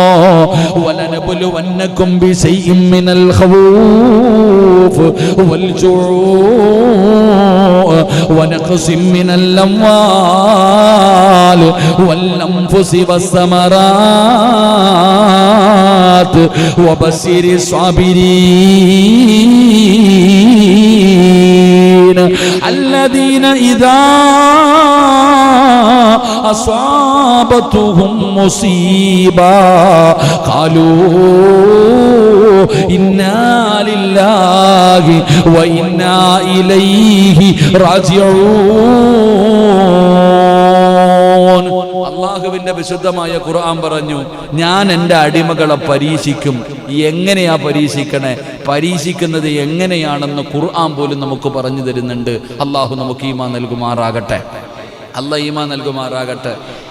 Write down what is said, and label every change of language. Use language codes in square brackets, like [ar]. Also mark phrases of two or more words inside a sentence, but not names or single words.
[ar] ولنبلونكم بشيء من الخوف والجوع ونقص من الأموال والأنفس والثمرات وبشر സ്വാബിരീൻ الذين إذا أصابتهم مصيبة قالوا إنا لله وإنا إليه راجعون. [ml] അല്ലാഹുവിന്റെ വിശുദ്ധമായ ഖുർആൻ പറഞ്ഞു, ഞാൻ എൻ്റെ അടിമകളെ പരീക്ഷിക്കും. എങ്ങനെയാ പരീക്ഷിക്കണേ? പരീക്ഷിക്കുന്നത് എങ്ങനെയാണെന്ന് ഖുർആൻ പോലും നമുക്ക് പറഞ്ഞു തരുന്നുണ്ട്. അല്ലാഹു നമുക്ക് ഈമാൻ നൽകുമാറാകട്ടെ. അല്ലാഹ് ഈമാൻ നൽകുമാറാകട്ടെ.